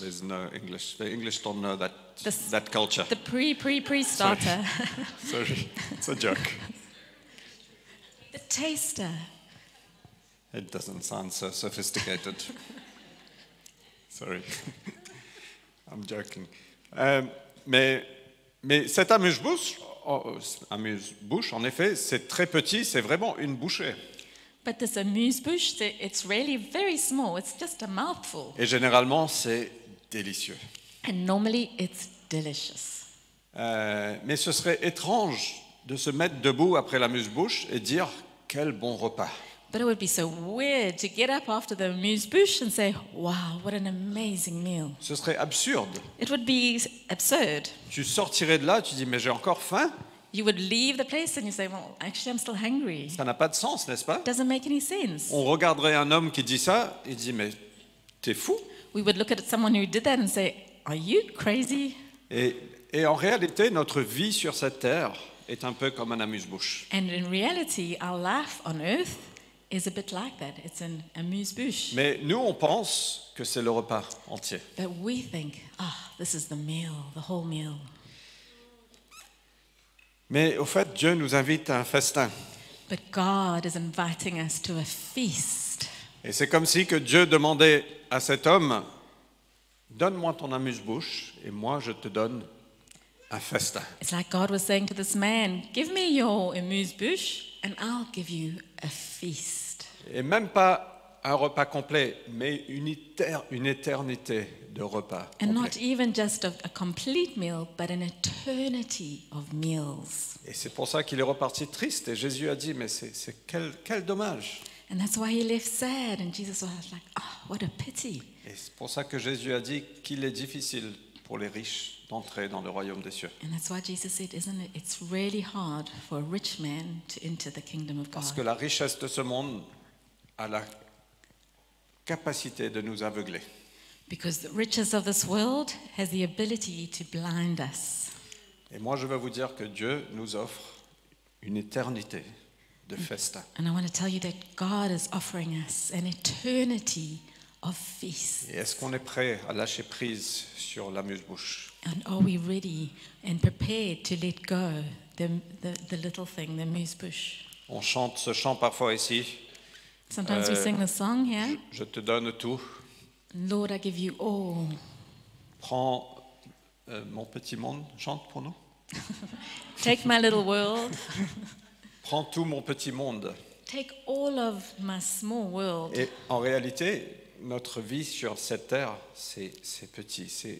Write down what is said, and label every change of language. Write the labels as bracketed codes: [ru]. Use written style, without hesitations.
[en] There's no English. The English don't know This- that culture. The pre-starter. Sorry, it's a joke. The taster. It doesn't sound so sophisticated. Sorry, I'm joking. [fr] Mais cet amuse-bouche, en effet, c'est très petit, c'est vraiment une bouchée. [en] But this amuse-bouche, it's really very small. It's just a mouthful. [fr] Et généralement, c'est délicieux. [en] And normally it's delicious. [fr] Mais ce serait étrange de se mettre debout après l'amuse-bouche et dire quel bon repas. [en] But it would be so weird to get up after the amuse-bouche and say, wow, what an amazing meal. [fr] Ce serait absurde. [en] It would be absurd. [fr] Tu sortirais de là, tu dis mais j'ai encore faim. [en] You would leave the place and you say, well, actually, I'm still hungry. [fr] Ça n'a pas de sens, n'est-ce pas? [en] Doesn't make any sense. [fr] On regarderait un homme qui dit ça, il dit mais t'es fou. [en] We would look at someone who did that and say, are you crazy? [fr] Et en réalité, notre vie sur cette terre est un peu comme un amuse-bouche. [en] And in reality, our life on earth is a bit like that. It's an amuse-bouche. [fr] Mais nous, on pense que c'est le repas entier. [en] But we think, this is the meal, the whole meal. [fr] Mais au fait, Dieu nous invite à un festin. [en] But God is inviting us to a feast. [fr] Et c'est comme si que Dieu demandait à cet homme, donne-moi ton amuse-bouche et moi je te donne un festin. [en] It's like God was saying to this man, give me your amuse-bouche and I'll give you a feast. [fr] Et même pas un repas complet, mais une éternité de repas [en] And not [fr] complet. [en] even just a complete meal, but an eternity of meals. [fr] Et c'est pour ça qu'il est reparti triste. Et Jésus a dit, mais c'est quel dommage. [en] And that's why he left sad. And Jesus was like, what a pity. [fr] Et c'est pour ça que Jésus a dit qu'il est difficile pour les riches d'entrer dans le royaume des cieux. [en] And that's why Jesus said, isn't it? It's really hard for a rich man to enter the kingdom of [fr] Parce que [en] God. [fr] la richesse de ce monde a la capacité de nous aveugler. [en] Because the riches of this world has the ability to blind us. [fr] Et moi, je veux vous dire que Dieu nous offre une éternité de festin. [en] And I want to tell you that God is offering us an eternity of feasts. [fr] Et est-ce qu'on est prêt à lâcher prise sur l'amuse-bouche? [en] And are we ready and prepared to let go the little thing, the amuse-bouche? [fr] On chante ce chant parfois ici. [en] Sometimes we sing the song here. [fr] Je te donne tout. [en] Lord, I give you all. [fr] Prends mon petit monde. Chante pour nous. [en] Take my little world. [fr] Prends tout mon petit monde. [en] Take all of my small world. [fr] Et en réalité, notre vie sur cette terre, c'est petit.